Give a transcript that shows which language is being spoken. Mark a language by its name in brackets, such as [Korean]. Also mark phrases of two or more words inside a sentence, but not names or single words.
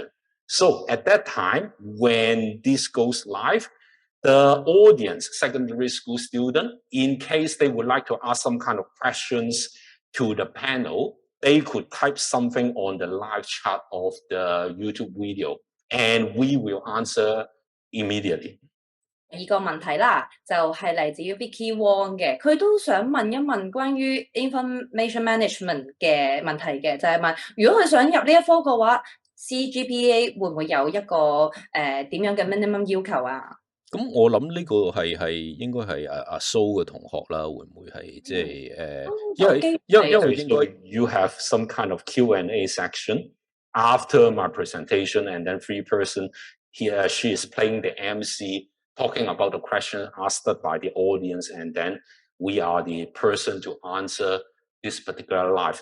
[English] So at that time, when this goes live, the audience, secondary school student, in case they would like to ask some kind of questions to the panel, they could type something on the live chat of the YouTube video, and we will answer immediately. [Cantonese] 第二個問題啦，就係嚟自於 Vicky Wong 嘅，佢都想問一問關於 [English] information management [Cantonese] 嘅問題嘅，就係問如果佢想入呢一科嘅話 ，CGPA 會唔會有一個點樣嘅 minimum 要求啊？咁我諗呢個係應該係阿蘇嘅同學啦，會唔會係即係因為應該 [English] you have some kind of Q&A section after my presentation, and then 3-person she is playing the MC, talking about the question asked by the audience, and then we are the person to answer this particular live.